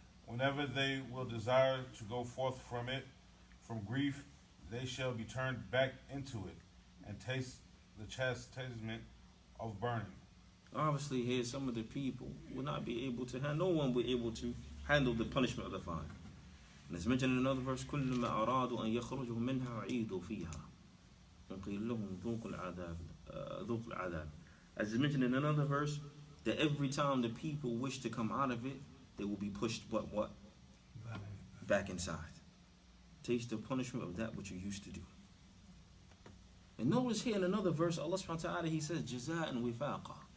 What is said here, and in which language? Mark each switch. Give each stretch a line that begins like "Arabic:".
English: Whenever they will desire to go forth from it, from grief, they shall be turned back into it and taste the chastisement of burning. Obviously, here some of the people will not be able to handle. No one will be able to handle the punishment of the fire. And it's mentioned in another verse,
Arabic: كلما أرادوا أن يخرجوا منها أعيدوا فيها وقيل لهم ذوقوا العذاب.
English: As it's mentioned in another verse, that every time the people wish to come out of it, they will be pushed what? Back inside. Taste the punishment of that which you used to do. And notice here in another verse, Allah subhanahu wa ta'ala, He says,
Arabic: جزاء وفاقا.